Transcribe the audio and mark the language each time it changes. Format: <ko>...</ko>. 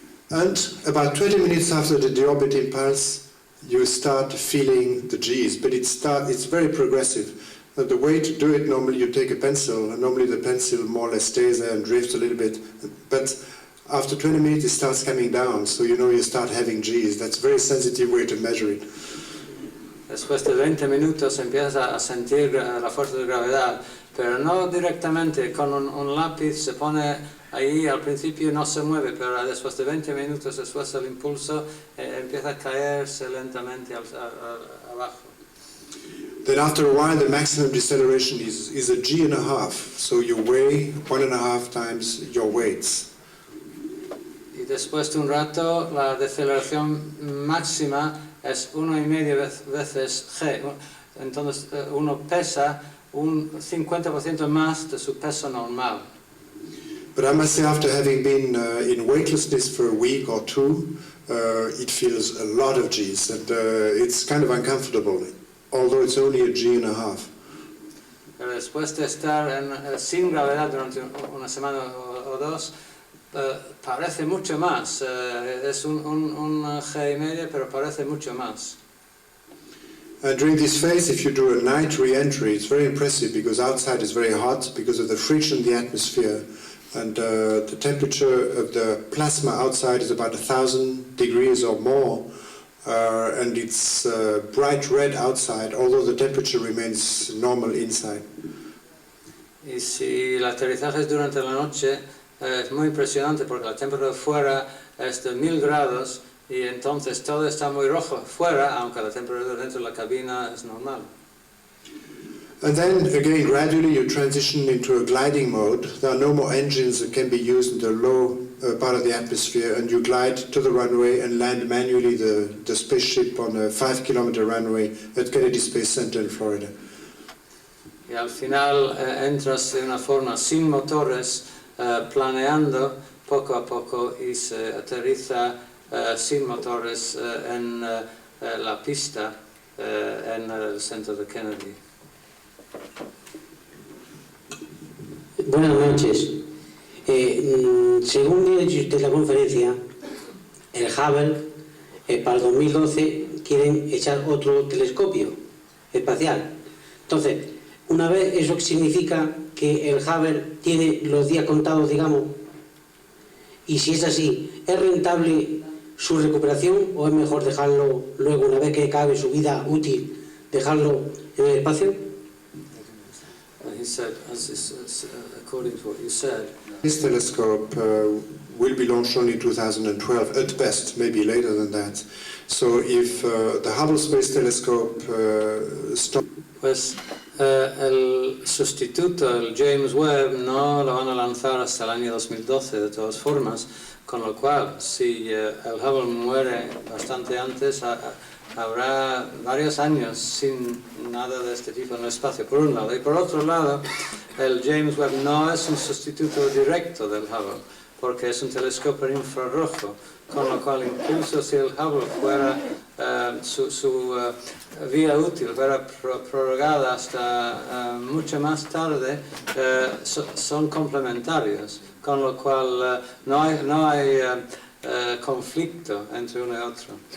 <en>And about 20 minutes after the deorbit impulse, you start feeling the G's, but it's very progressive. The way to do it, normally you take a pencil, and normally the pencil more or less stays there and drifts a little bit, but after 20 minutes it starts coming down, so you know you start having G's. That's a very sensitive way to measure it.</en> <es>Después de 20 minutos empiezas a sentir la fuerza de gravedad, pero no directamente, con un lápiz se pone ahí, al principio no se mueve, pero después de 20 minutos, después del impulso, empieza a caerse lentamente abajo.</es> <en>Then after a while the maximum deceleration is a G.5, so you weigh 1.5 times your weights.</en> <es>Y después de un rato la deceleración máxima es 1,5 veces G, entonces uno pesa un 50% más de su peso normal.</es> <en>But I must say, after having been in weightlessness for a week or two, it feels a lot of G's, and it's kind of uncomfortable, although it's only a G.5.</en> <es>Pero después de estar sin gravedad durante una semana o dos, parece mucho más. Es un G,5, pero parece mucho más.</es> <en>And during this phase, if you do a night re-entry, it's very impressive because outside is very hot because of the friction in the atmosphere. And the temperature of the plasma outside is about 1,000 degrees or more, and it's bright red outside, although the temperature remains normal inside.</en> <es>Y si el aterrizaje es durante la noche, es muy impresionante porque la temperatura fuera es de 1000 grados y entonces todo está muy rojo fuera, aunque la temperatura dentro de la cabina es normal.</es> <en>And then again, gradually you transition into a gliding mode. There are no more engines that can be used in the low part of the atmosphere, and you glide to the runway and land manually the spaceship on a 5-kilometer runway at Kennedy Space Center in Florida.</en> <es>Y al final entras de una forma sin motores, planeando poco a poco y se aterriza sin motores en la pista en el centro de Kennedy. Buenas noches. Según ha dicho usted en la conferencia, el Hubble para el 2012 quieren echar otro telescopio espacial. Entonces, Una vez, ¿eso significa que el Hubble tiene los días contados, digamos? Y si es así, ¿es rentable su recuperación o es mejor dejarlo luego, una vez que acabe su vida útil, dejarlo en el espacio?</es> <en>He said, according to what you said, This telescope will be launched only in 2012, at best, maybe later than that. So if the Hubble Space Telescope stops...</en> <es>Pues el sustituto, el James Webb, no lo van a lanzar hasta el año 2012 de todas formas, con lo cual si el Hubble muere bastante antes, habrá varios años sin nada de este tipo en el espacio, por un lado. Y por otro lado, el James Webb no es un sustituto directo del Hubble, porque es un telescopio infrarrojo, con lo cual incluso si el Hubble fuera su vía útil fuera prorrogada hasta mucho más tarde, son complementarios, con lo cual no hay conflicto entre uno y otro.</es>